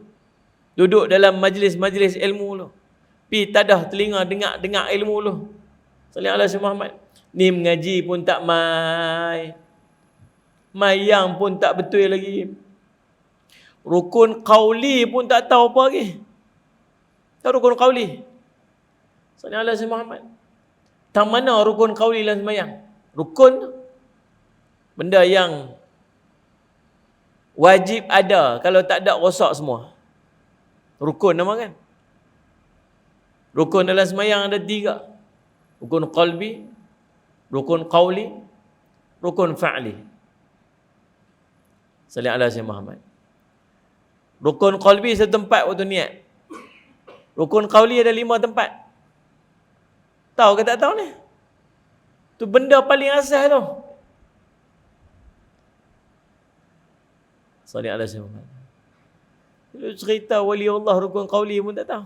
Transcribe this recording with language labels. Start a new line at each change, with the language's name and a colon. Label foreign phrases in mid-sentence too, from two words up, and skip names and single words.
Malay: Duduk dalam majlis-majlis ilmu dulu. Pi tadah telinga dengar ilmu dulu.
Arabic: صلى الله على محمد.
Malay: Ni mengaji pun tak mai. Mayang pun tak betul lagi. Rukun qauli pun tak tahu apa lagi. Tahu rukun qauli?
Arabic: صلى الله على محمد.
Malay: Tang mana rukun qauli dalam sembahyang? Rukun benda yang wajib ada, kalau tak ada rosak semua. Rukun nama kan? Rukun dalam sembahyang ada 3. Rukun qalbi, rukun qauli, rukun fa'li.
Arabic: صلى الله على محمد.
Malay: Rukun qalbi satu tempat waktu niat. Rukun qauli ada 5 tempat. Tahu ke tak tahu ni? Tu benda paling asas tu.
Arabic: صلى الله على محمد.
Malay: Kalau cerita wali Allah rukun qauli pun tak tahu.